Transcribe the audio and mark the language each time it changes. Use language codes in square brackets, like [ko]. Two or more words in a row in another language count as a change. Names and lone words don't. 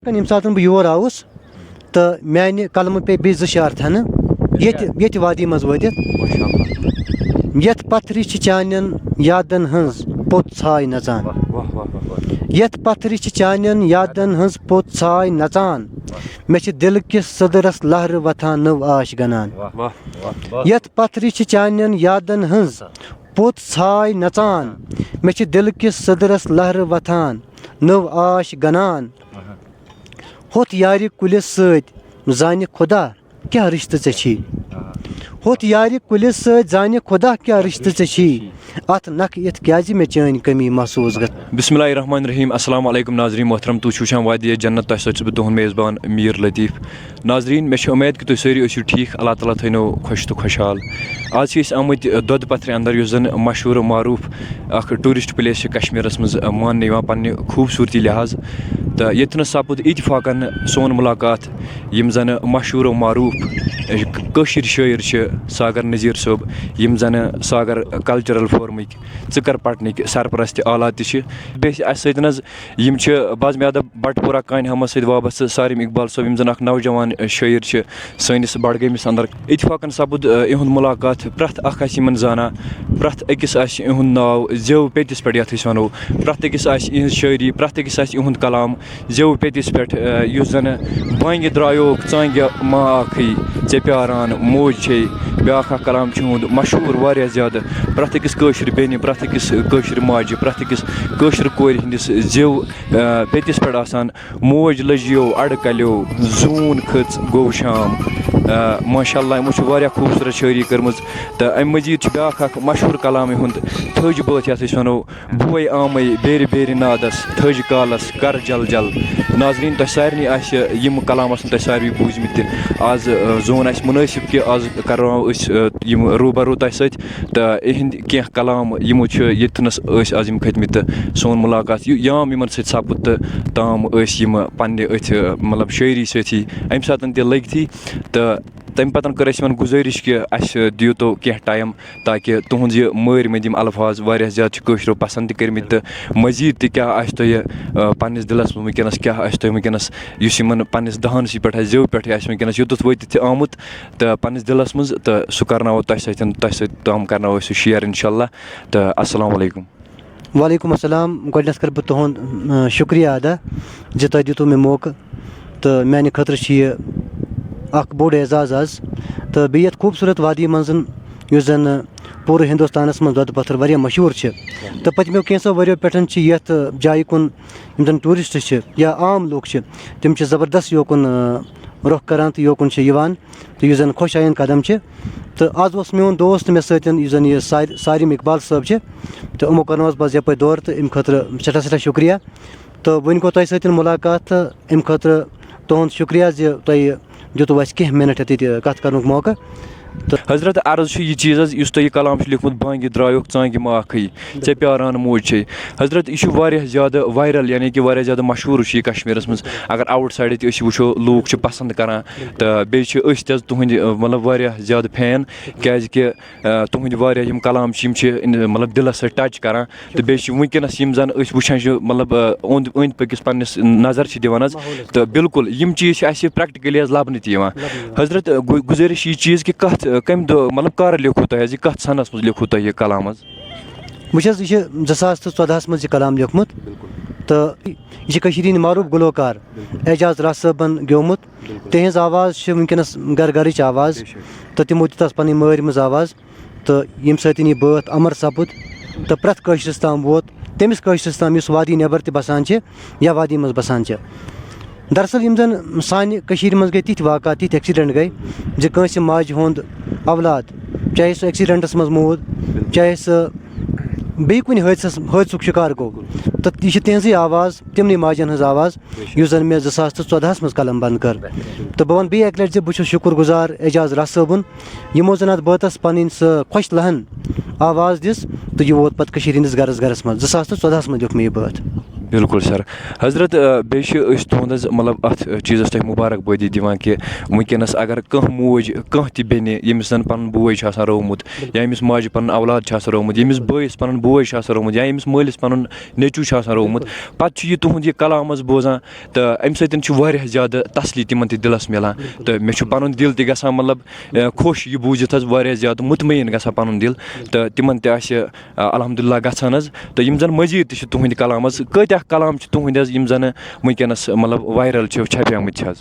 [ks] यम सात बह योर आउस तो मानि कलम पे बे 2 शार थन ये वादी मज वतित यथ पत्थर चानन यादन हंज पोत छाय नचान यथ पत्थर चानन यादन हंज पोत छाय नचान मे दिल किस सदरस लहर वथान नव आश गनान यथ पत्थर चानन यादन हंज पोत छाय नचान मे दिल किस सदरस लहर वथान नव आश गनान होत यार कुलिस सत जान खुदा क्या रिश्ते ची होत यार कुलिस सत जान खुदा क्या रिश्ते ची अत नख इत क्या मे चान कमी महसूस ग [ar] بسم الله الرحمن الرحيم السلام عليكم [ks] नाजरीन मोहतरम तुम वुचान वादिया जन्नत तह सत तुहद मेज़बान मीर लतीफ़ नाजरीन मे उम्मीद कि तुम सारी ٲسِو ठीक अल्लाह ताला थो खुश तो खुशहाल आज आमत दोद पत्थर अंदर उस जन मशहूर मारूफ अख [en] tourist place [ks] कश्मीरस मज मान पन्ने खूबसूरती लिहाज तो ये सपुद इतफाकन सोन मुलाकात यम जन मशहूर मारूफ कशीर शायर सागर नज़ीर सोब यम जन सागर कल्चरल फोरमिक चकर पटनिक सरपरस्त आला तम बाज़ बटपुरा कान हमस सत वाबस्त सारिम इकबाल सोब यम जन नौजवान शायर सैनिस बडगमिस अंदर इतफाकन सपुद इहुंद मुलाकात प्रथ अखन जाना प्रथ अकिस इहुंद नाव जेव पेतिस पे ये वनो प्रथ अकिस इहज शायरी प्रथ अकिस इहुंद कलाम जेव पेतिस पे युस जन बांग द्रायो चांग मा आखी ऐ प्यारान मोज छे ब्याख कलाम इहुंद मशहूर वारिया ज़्यादा प्रथ अकिस कशर बेनि प्रथ अकिस कशर माजि प्रथ अकिस कशर कोर हंदिस जेव पेतिस पे आसान मोज लजियो अड़ कलियो जून खच गो शाम माशाअल्लाह यमो वारिया खूबसूरत शायरी कर्मज तो अम मजीद ब्याख मशहूर कलाम इहुंद थज बत ये वनो बोय आमे बेर बेर नादस थज कालस कर जल जल नाजरीन तह सारे यम कलाम तह सारे बूझमत आज जोन मुनासिब कि आज करो रूबरू तह सत तो इहंद कह कलाम यमो यथनस आज खतमत सोन मुलाकात याम इन सपुद तो ताम पन्ने अथ मतलब शायरी सती अम सात लगती तो तम पतन कर गुजारिश कि दियो तो कह टाइम ताकि तुहद यह मर में यम अल्फाज वारिया ज़्यादा कशरो पसंद कर्मित तो मजीद क्या तुह पन्निस दिलस वनकस क्या तुह वनकस पन्निस दहानस पे जेव पे वनकस युत वत आमुत तो पन्निस दिलस मज तो सह करनो तह तम करनो शेयर इंशाअल्लाह तो [ar] السلام عليكم. وعليكم السلام [ks] गोडनस कर बह तुहद शुक्रिया अदा जो तुह दितु मे मौका तो माने खतर अख बोड़ एजाज़ आज तो बे खूबसूरत वादी मज जन पूरे हिंदुस्तानस मज दोद पत्थर वारिया मशहूर तो पतमो कैंसो वरियो पे यथ जाय कुन जन टूरिस्ट या आम लोग तम ज़बरदस्त योकुन रुख करान तो योकुन तो यह जन खुश आयन कदम तो आज मोन दोस्त मे सतन जन यह सारिम इकबाल साहब तो यमो कर बस यप दौर तो अम खतर सठा शुक्रिया तो वन गो तह सतन मुलाकात तो अम खतर तुहद शुक्रिया तुह दितु कह मिनट कत कर मौका तो हजरत अर्ज यह चीज़ इस तुह कलाम लिखमुत बांग द्रायो चांग मा आखी ऐ प्यारान मोज छे हजरत यह ज़्यादा वायरल यानी कि वारिया ज़्यादा मशहूर कश्मीरस मज अगर [en] out side [ks] वो लूक पसंद करान तो बेस तुहद मतलब वारिया ज़्यादा फैन क्या तुहद वारिया यम कलाम मतलब दिलस टच करान तो बेस वनकस जन वुचान मतलब अंद पकिस पन्निस नज़र दिवान तो बिल्कुल यम चीज़ प्रैक्टिकली लबन हजरत गुजारिश यह चीज़ कि कत कम दो मतलब कर लिखो तुह कत सनस मज लिखो तुह यह कलाम वह 2014 मज कलाम लिखमुत तो यह मारूफ गुलकार एजाज रास साहबन गेवमुत तिहज आवाज़ वनकस घर घरच आवाज़ तो तमो दितस पन मर मज आवाज़ तो यम सतन यह बात अमर सपुद तो प्रथ कशरस ताम वोत तमिस कशरस ताम इस वादी नबर बसान या वादी मज बसान दरअसल यम जन सानि मज गई तिथ वाक़ा तिथ एक्सीडेंट गई जो कंस माज हुंद औलाद चाहे सह एक्सीडेंटस मज मूद चाहे सह बे कुन हादसुक शिकार गो तो यह तिहज़ी आवाज़ तिमन माजन हज आवाज़ युस जन मे 2014 मज कलम बंद कर तो बह वन बे एक लट बह शुक्र गुजार एजाज रास साहबन यमो जन अत बातस पन सह खुश लहन आवाज़ दिस तो यह वोत पे हंदिस गरस गरस मज 2014 मज लिख मे यह बात। बिल्कुल सर حضرت بیٚیہِ چھِ أسۍ تُہُنٛد حظ مطلب اَتھ چیٖزَس تۄہہِ مُبارکبٲدی دِوان کہِ وٕنکیٚنَس اگر کانٛہہ موج کانٛہہ تہِ بیٚنہِ ییٚمِس زَن پَنُن بوے چھُ آسان روومُت یا ییٚمِس ماجہِ پَنُن اولاد چھُ آسان روومُت ییٚمِس بٲیِس پَنُن بوے چھُ آسان روومُت یا ییٚمِس مٲلِس پَنُن نیٚچوٗ چھُ آسان روومُت پَتہٕ چھُ یہِ تُہُنٛد یہِ کلام حظ بوزان تہٕ اَمہِ سۭتۍ چھُ واریاہ زیادٕ تسلی تِمن تہِ دِلَس مِلان تہٕ مےٚ چھُ پَنُن دِل تہِ گژھان مطلب خۄش یہِ بوٗزِتھ حظ واریاہ زیادٕ مطمعین گژھان پَنُن دِل تہٕ تِمن تہِ آسہِ الحمدُاللہ گژھان حظ تہٕ یِم زَن مٔزیٖد تہِ چھِ تُہٕنٛدۍ کلام حظ کۭتیاہ کلام چھِ تُہٕنٛدۍ حظ یِم زَن وٕنکیٚنَس مطلب وایرَل چھِ چھپیمٕتۍ حظ